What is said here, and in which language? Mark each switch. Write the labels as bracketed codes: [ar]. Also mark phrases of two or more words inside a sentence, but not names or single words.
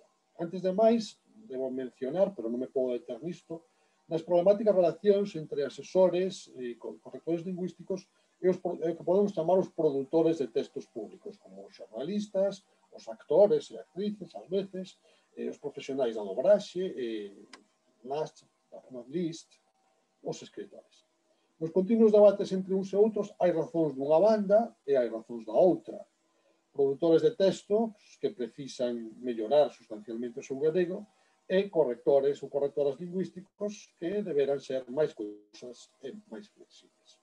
[gl] Antes de máis, debo mencionar, pero non me podo deter nisto, nas problemáticas relacións entre asesores e correctores lingüísticos e o que podemos chamar os produtores de textos públicos, como os xornalistas, os actores e actrices, ás veces, os profesionais da dobraxe, [en] last but not least, [gl] os escritores. Nos continuos debates entre uns e outros hai razóns dunha banda e hai razóns da outra. Produtores de texto que precisan mellorar sustancialmente o seu galego e correctores ou correctoras lingüísticos que deberán ser máis cousas e máis flexibles.